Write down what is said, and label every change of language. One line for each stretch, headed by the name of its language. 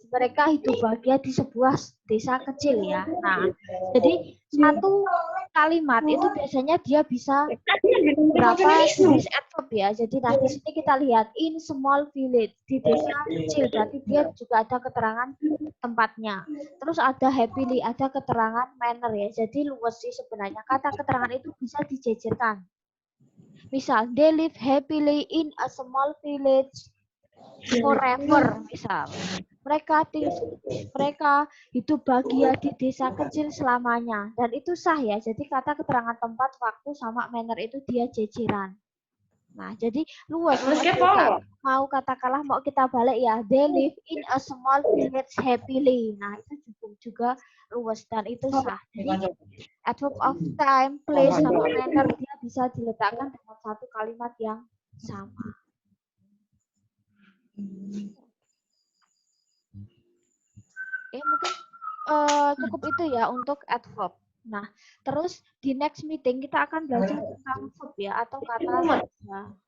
Indonesian: Mereka hidup bahagia di sebuah desa kecil ya. Nah, jadi satu kalimat itu biasanya dia bisa berapa jenis adverb ya. Jadi nah di sini kita lihat
English: in small village,
Indonesian: di desa kecil, berarti dia juga ada keterangan tempatnya. Terus ada happily, ada keterangan manner ya. Jadi luas sih sebenarnya. Kata keterangan itu bisa dijejerkan.
English: Misal, they live happily in a small village forever, misal.
Indonesian: Mereka hidup bahagia di desa kecil selamanya. Dan itu sah ya. Jadi kata keterangan tempat, waktu, sama manner itu dia jejeran. Nah, jadi luas. Mau katakanlah mau kita balik ya.
English: They live in a small village happily.
Indonesian: Nah, itu juga luas dan itu sah. Jadi adverb of time, place, sama manner dia bisa diletakkan dalam satu kalimat yang sama. Mungkin cukup itu ya untuk adverb. Nah, terus di next meeting kita akan belajar tentang verb ya atau kata kerja.